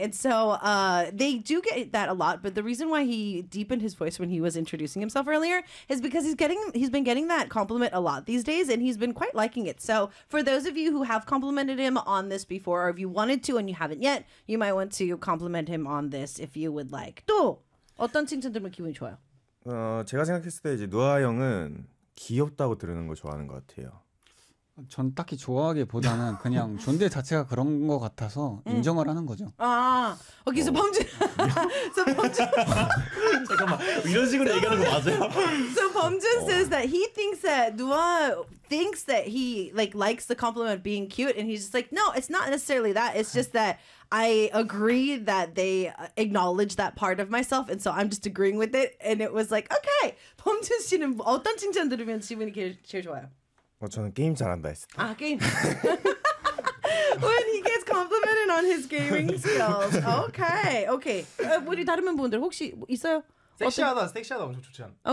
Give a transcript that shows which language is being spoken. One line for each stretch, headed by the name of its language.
English: And so they do get that a lot. But the reason why he deepened his voice when he was introducing himself earlier is because he's been getting that compliment a lot these days and he's been quite liking it. So for those of you who have complimented him on this before or if you wanted to and you haven't yet, you might want to compliment him on this if you would like.
Korean: 또 어떤 칭찬 들으면 기분이 좋아요? 제가 생각했을 때 이제 노아 형은 귀엽다고 들으는 걸 좋아하는 것 같아요. 전 딱히 좋아하기보다는 그냥 존재 자체가 그런 것 같아서 인정을 하는 거죠. 아, 거기서 범준. 잠깐만, 이런 식으로 얘기하는 거 맞아요?
English: So 범준 says that he thinks that thinks that he likes the compliment of being cute, and he's just like, no, it's not necessarily that. It's just that I agree that they acknowledge that part of myself, and so I'm just agreeing with it. And it was like, okay,
Korean: 범준 씨는 어떤 칭찬 들으면 기분이 제일 좋아요? 저는 게임 잘한다 했을 때. 아, 게임.
English: When he gets complimented on his gaming skills. Okay, okay.
Korean: 우리 다른 분들 혹시 있어요? 섹시하다, 섹시하다 엄청 좋지 않아?